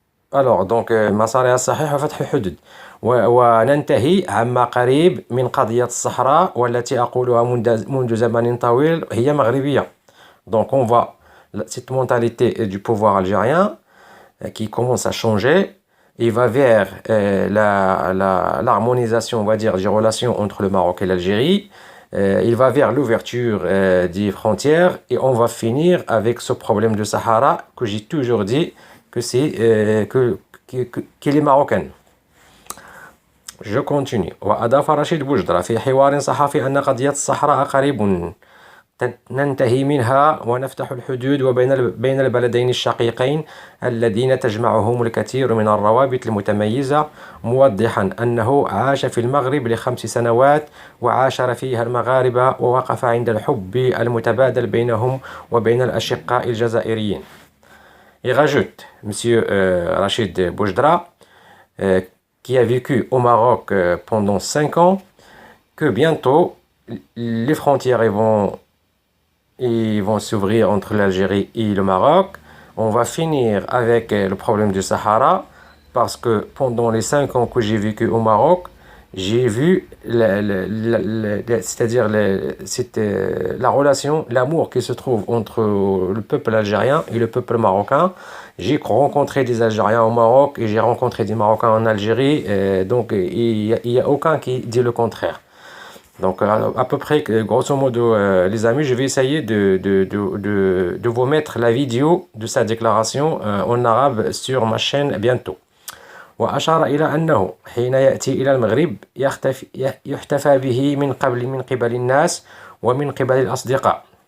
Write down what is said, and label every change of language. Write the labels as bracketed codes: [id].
[fr] Alors donc [ar] مسارها الصحيح وفتح الحدود وننتهي عما قريب من قضية الصحراء والتي أقولها منذ زمن طويل هي مغربية. [fr] Donc on voit cette mentalité du pouvoir algérien qui commence à changer. Il va vers l'harmonisation, on va dire, des relations entre le Maroc et l'Algérie. Il va vers l'ouverture des frontières et on va finir avec ce problème de Sahara que j'ai toujours dit que c'est qu'il est marocain. Je continue. [ar] وأضاف رشيد بوجدرا في حوار صحفي أن قضية الصحراء قريب ننتهي منها ونفتح الحدود بين البلدين الشقيقين الذين تجمعهم الكثير من الروابط المتميزة موضحا أنه عاش في المغرب ل5 سنوات وعاشر فيها المغاربة ووقف عند الحب المتبادل بينهم وبين الأشقاء الجزائريين. [fr] Il rajoute, Monsieur Rachid Boujdra, qui a vécu au Maroc pendant 5 ans, que bientôt les frontières vont s'ouvrir entre l'Algérie et le Maroc. On va finir avec le problème du Sahara parce que pendant les 5 ans que j'ai vécu au Maroc, j'ai vu c'est-à-dire la relation, l'amour qui se trouve entre le peuple algérien et le peuple marocain. J'ai rencontré des Algériens au Maroc et j'ai rencontré des Marocains en Algérie. Donc il n'y a aucun qui dit le contraire. Donc à peu près, grosso modo, les amis, je vais essayer de vous mettre la vidéo de sa déclaration en arabe sur ma chaîne bientôt. [ar] وأشار إلى أنه حين يأتي إلى المغرب يحتفى به من قبل الناس ومن قبل الأصدقاء.